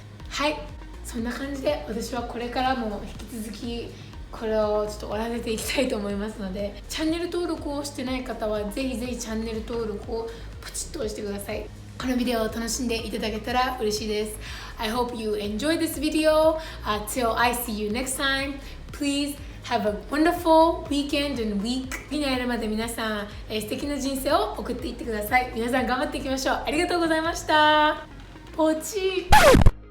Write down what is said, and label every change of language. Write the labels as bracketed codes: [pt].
[ja] はい、そんな感じで私はこれからも引き続きこれをちょっと終わらせていきたいと思いますので、チャンネル登録をしてない方はぜひぜひチャンネル登録をポチッと押してください。このビデオを楽しんでいただけたら嬉しいです。 [en] I hope you enjoyed this video. Till I see you next time, please have a wonderful weekend and week. [ja] 次に会えるまで皆さん、素敵な人生を送っていってください。皆さん頑張っていきましょう。ありがとうございました。ポチッ